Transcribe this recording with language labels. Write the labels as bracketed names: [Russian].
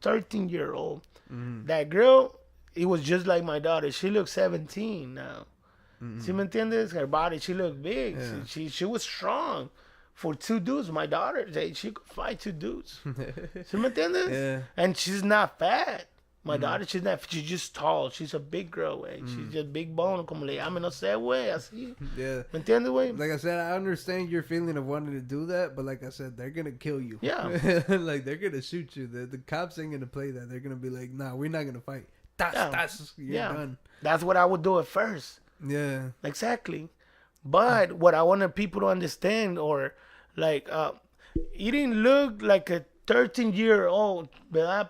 [English] 13-year-old. That girl, it was just like my daughter. She looks 17 now. [Spanish] ¿Sí me entiendes? [English] Her body, she looked big. Yeah. She was strong. For two dudes, my daughter, she could fight two dudes. [Spanish] ¿Sí me entiendes? [English] Yeah. And she's not fat. My daughter, she's just tall. She's a big girl, güey. She's just big bone, [Spanish] como le llaman, no sé, güey, así. [English] Yeah. [Spanish] ¿Me entiendes, güey? [English] Like I said, I understand your feeling of wanting to do that, but like I said, they're gonna kill you. Yeah. Like they're gonna shoot you. The cops ain't gonna play that. They're gonna be like, nah, we're not gonna fight. You're done. That's what I would do at first. Yeah. Exactly. But what I wanted people to understand, or like, he didn't look like a 13-year-old, [Spanish] ¿verdad?